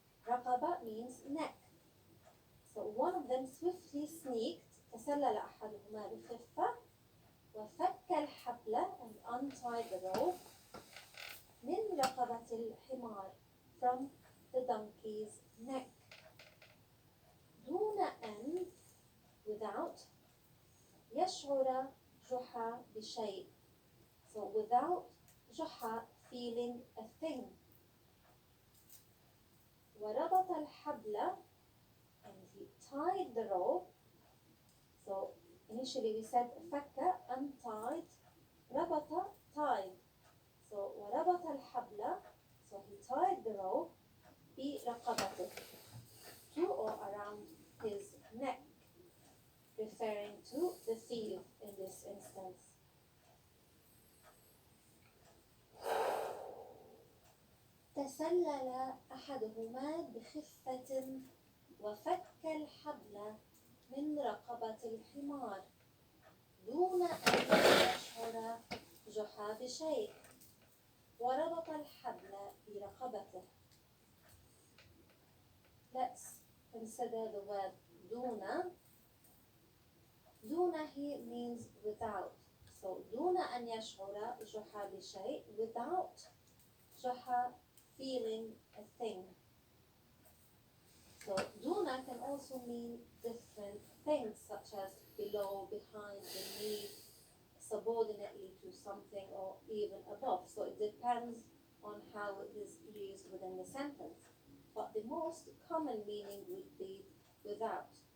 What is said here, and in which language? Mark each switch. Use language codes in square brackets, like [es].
[en] رقبة means neck. So one of them swiftly sneaked. [ar] تسلل أحدهما بخفة وفك الحبل [en] and untied the rope [ar] من رقبة الحمار, [en] from the donkey's neck. [ar] دون أن, without. يشعر جحا بشيء, [en] so without جحا feeling a thing. [ar] وربط الحبل, [en] and he tied the rope. So initially we said فك, untied. ربط, tied. So [ar] وربط الحبل, [en] so he tied the rope برقبته, to or around his neck, referring to the thief in this instance. [ar] تسلل أحدهما بخفة وفك الحبل من رقبة الحمار دون أن يشعر جحا بشيء وربط الحبل برقبته. [en] Let's consider the word دون. دون here means without. So [ar] دون أن يشعر جحا بشيء, [en] without جحا feeling a thing. So duna can also mean different things, such as below, behind, beneath, subordinately to something, or even above. So it depends on how it is used within the sentence. But the most common meaning would be without.